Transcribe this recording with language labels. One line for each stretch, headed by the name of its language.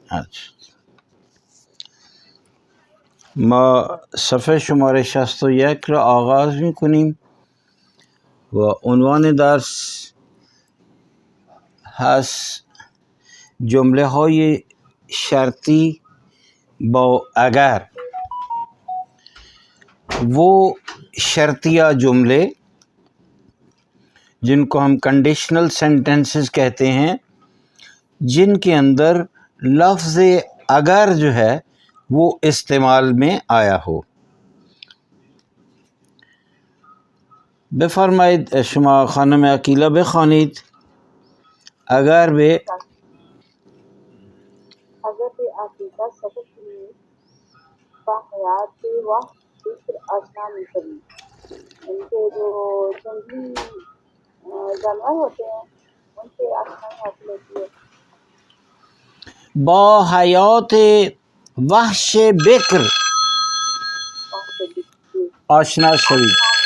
Persian: اچھا، ما صفحه شماره 61 را آغاز میکنیم و عنوان درس هست جمله های شرطی با اگر.
Urdu: وہ شرطیہ جملے جن کو ہم
English: conditional sentences
Urdu: کہتے ہیں، جن کے اندر لفظ اگر جو ہے وہ استعمال میں آیا ہو.
Persian: بفرمایید شما خانم عقیلہ بخوانید. اگر به اگر به عقیده سبب کنید و حیات و فکر آشنا می‌شوید.
Urdu: ان کے جو جنگلی جانور ہوتے ہیں ان سے آشنائی حاصل ہوتی ہے.
Persian: با حیات وحش بکر آشنا شوید.